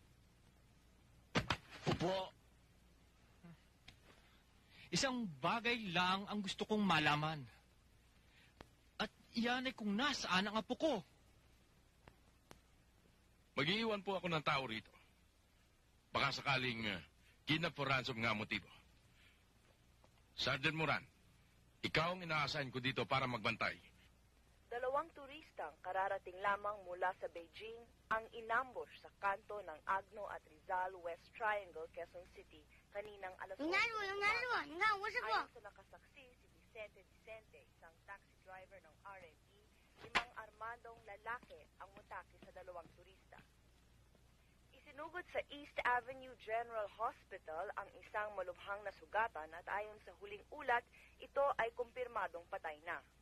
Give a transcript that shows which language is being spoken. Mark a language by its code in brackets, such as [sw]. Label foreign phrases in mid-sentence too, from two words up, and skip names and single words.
[tl] Upo. Isang bagay lang ang gusto kong malaman. At iyan ay kung nasaan ang apo ko. Mag-iiwan po ako ng tao rito. Baka sakaling [en] kidnap for ransom [tl] nga motibo. Sergeant Moran, ikaw ang ina-assign ko dito para magbantay. 2 turistang kararating lamang mula sa Beijing ang inambush sa kanto ng Agno at Rizal West Triangle, Quezon City kaninang alas 8. [zh] 你看我，你看吴师傅。 [tl] Ayon sa nakasaksi si Vicente, isang taxi driver ng RME, 5 armadong lalaki ang mutake sa 2 turista. Isinugod sa East Avenue General Hospital ang isang malubhang na sugatan at ayon sa huling ulat, ito ay kumpirmadong patay na.